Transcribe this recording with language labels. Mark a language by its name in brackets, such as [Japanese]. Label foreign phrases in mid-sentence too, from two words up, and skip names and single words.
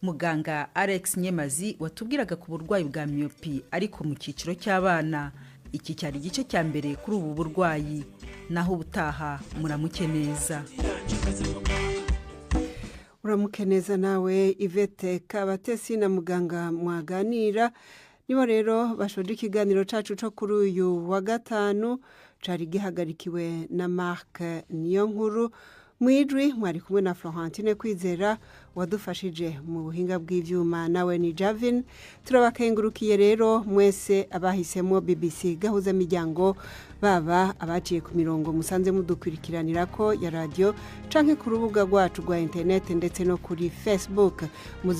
[Kinyarwanda] Muganga Alex Nyemazi watubwiraga ku burwayi bwa myopi ariko mu cyiciro cy'abana. Iki cyari igice cya mbere kuri ubu burwayi, naho ubutaha muramuke neza. Uramuke neza nawe Yvette Kabatesi na muganga mwaganira. [Rundi] Nibo rero bashoje ikiganiro cacu cyo kuri uyu wa gatanu, cari gihagarikiwe na Mark Niyonkuru. Mwidri mwari kumwe na Florentine Kwizera wadufashije mu buhinga bw'ivyuma nawe ni Javin. Turabakengurukiye rero mwese abahisemo BBC gahuza miryango, baba abaciye ku mirongo musanze mudukurikiranira ko ya radio canke ku rubuga rwacu rwa internet ndetse no kuri Facebook.